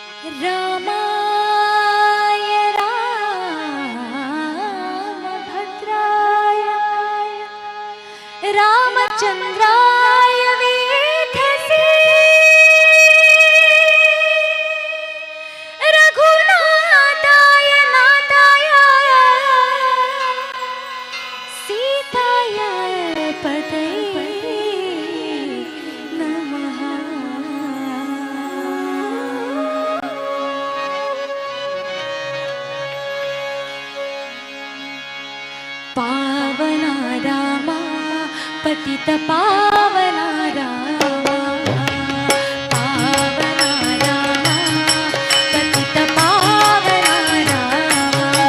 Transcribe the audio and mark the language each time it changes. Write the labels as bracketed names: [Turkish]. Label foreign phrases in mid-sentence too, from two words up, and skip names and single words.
[Sanskrit] रामाय रामभद्राय रामचन्द्राय वेधसे रघुनाथाय नाथाय सीताय पतये नमः। पावना रामा पतित पावना रामा, पावना रामा पतित पावना रामा,